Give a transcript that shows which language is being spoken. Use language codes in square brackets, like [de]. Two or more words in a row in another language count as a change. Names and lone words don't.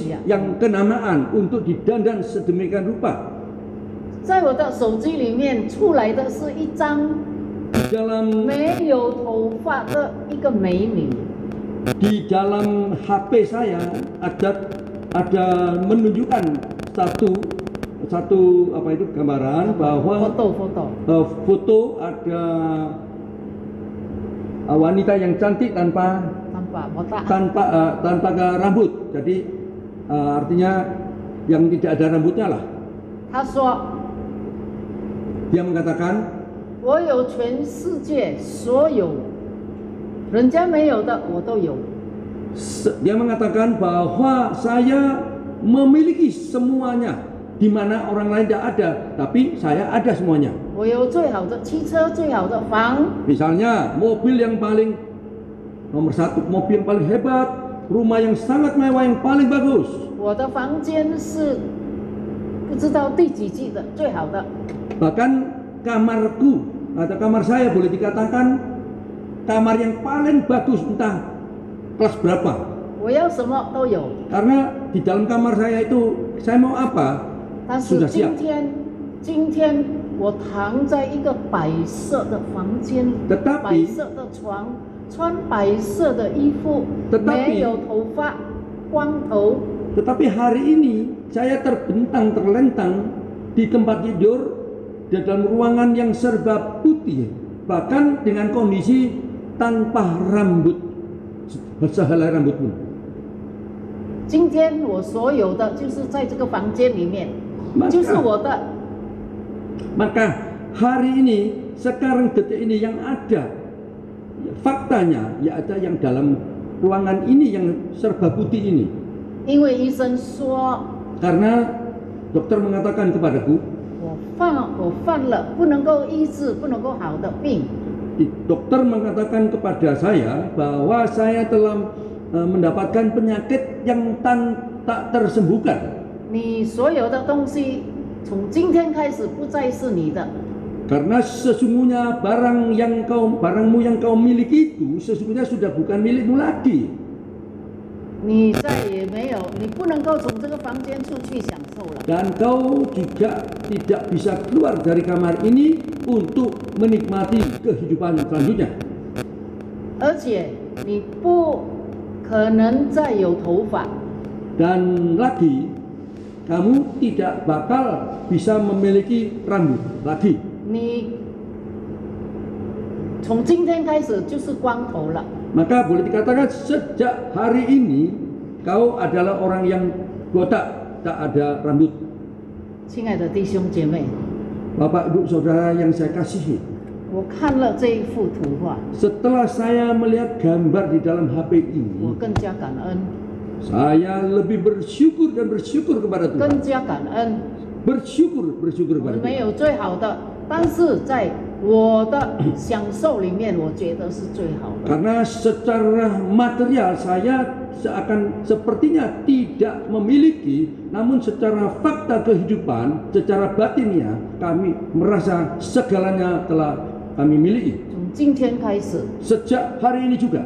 [id] Ya. yang kenamaan untuk didandan sedemikian rupa. [zh] 在我的手机里面出来的是一张 [id] Dalam [zh] 没有头发的一个美女， [id] di dalam HP saya ada menunjukkan satu apa itu gambaran bahwa foto ada wanita yang cantik tanpa rambut. Jadi artinya yang tidak ada rambutnya lah. [zh] 她说 [id] Dia mengatakan, [zh] 我有全世界所有人家没有的我都有。 [id] Dia mengatakan bahwa saya memiliki semuanya, di mana orang lain tidak ada, tapi saya ada semuanya. [zh] 我有最好的汽车、最好的房， [id] Misalnya mobil yang paling nomor satu, mobil yang paling hebat, rumah yang sangat mewah yang paling bagus. [zh] 我的房间是不知道第几季的最好的， [id] Bahkan kamarku atau kamar saya boleh dikatakan kamar yang paling bagus, entah kelas berapa. [zh] 我要什么都有。 [id] Karena di dalam kamar saya itu saya mau apa [zh] 但是 [id] sudah siap. [zh] 今天我躺在一个白色的房间， [id] Tetapi [zh] 白色的床，穿白色的衣服， [id] Tetapi [zh] 没有头发，光头。 [id] Tetapi hari ini saya terbentang terlentang di tempat tidur di dalam ruangan yang serba putih, bahkan dengan kondisi tanpa rambut, sehelai rambut pun. [zh] 今天我所有的就是在这个房间里面， [id] Maka- [zh] 就是我的。 [id] Maka hari ini, sekarang detik ini yang ada faktanya, ya ada yang dalam ruangan ini yang serba putih ini. [zh] 因为医生说 [id] Karena dokter mengatakan kepadaku, [zh] 我犯了不能够医治、不能够好的病， [id] dokter mengatakan kepada saya bahwa saya telah mendapatkan penyakit yang tak tersembuhkan. [zh] 你所有的东西从今天开始不再是你的。 [id] Karena sesungguhnya barangmu yang kau miliki itu sesungguhnya sudah bukan milikmu lagi. [zh] 你再也没有，你不能够从这个房间出去享受了。 [id] Dan kau juga tidak bisa keluar dari kamar ini untuk menikmati kehidupan selanjutnya. [zh] 而且你不可能再有头发， [id] Dan lagi kamu tidak bakal bisa memiliki rambut lagi. [zh] 你从今天开始就是光头了。 [id] Maka boleh dikatakan sejak hari ini kau adalah orang yang botak, tak ada rambut. [zh] 亲爱的弟兄姐妹， [id] Bapak Ibu Saudara yang saya kasihi, [zh] 我看了这一幅图画， [id] setelah saya melihat gambar di dalam HP [zh] 我 [id] ini, [zh] 更加感恩， [id] saya lebih bersyukur dan bersyukur kepada [zh] 更 [id] Tuhan. [zh] 加感恩。 [id] Bersyukur [zh] 我 [id] kepada [zh] 们没 [id] Tuhan. [zh] 有最好的，但是在我的享受里面，我觉得是最好的。 [id] Karena secara material saya sepertinya tidak memiliki, namun secara fakta kehidupan, secara batinnya kami merasa segalanya telah kami miliki. [zh] 从今天开始， [id] Sejak hari ini juga,